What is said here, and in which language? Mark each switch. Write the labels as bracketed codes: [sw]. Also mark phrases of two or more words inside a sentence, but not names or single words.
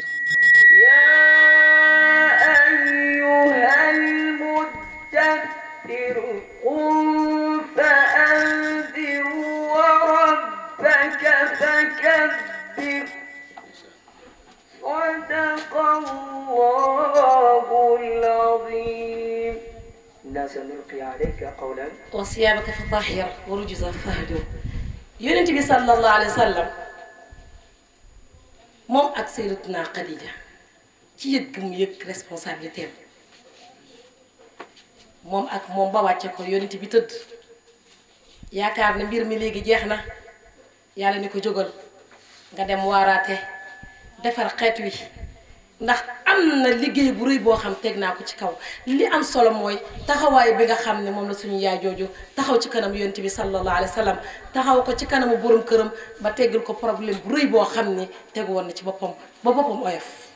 [ar] يا أيها المدثر قم فأنذر وربك فكبر صدق الله العظيم إنا سنلقي عليك قولا وثيابك فطهر ورجزك فاهجر [wo] yonent bi [ar] صلى الله عليه وسلم [wo] moom ak Sayyidatuna Khadija ci yëg gi mu yëg responsabilité am moom ak moom ba wàcce ko yonent bi tëdd yaakaar ne mbir mi léegi jeex na yàlla ni ko jógal nga dem waaraate defar xeet wi ndax am na liggéey bu rëy boo xam teg naa ko ci kaw li am solo mooy taxawaay bi nga xam ne moom la suñu yaay jooju taxaw ci kanam yonent bi [ar] صلى الله عليه وسلم [wo] taxaw ko ci kanamu borom këram ba teggal ko problème bu rëy boo xam ne tegu woon na ci boppam ba boppam oyof